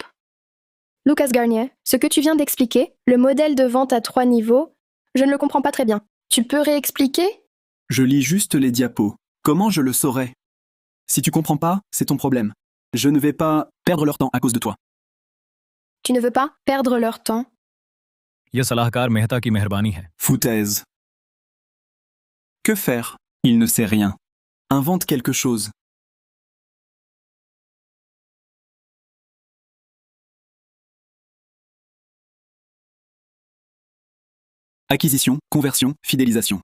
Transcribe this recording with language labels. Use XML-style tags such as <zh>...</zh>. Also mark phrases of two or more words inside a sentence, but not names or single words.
<fr>Lucas Garnier, ce que tu viens d'expliquer, le modèle de vente à 3 niveaux, je ne le comprends pas très bien. Tu peux réexpliquer? Je lis juste les diapos. Comment je le saurais? Si tu comprends pas, c'est ton problème. Je ne vais pas perdre leur temps à cause de toi. Tu ne veux pas perdre leur temps?</fr> <hi>यह सलाहकार मेहता की मेहरबानी है.</hi> <fr>Foutaise. Que faire? Il ne sait rien. Invente quelque chose. Acquisition, conversion, fidélisation.</fr>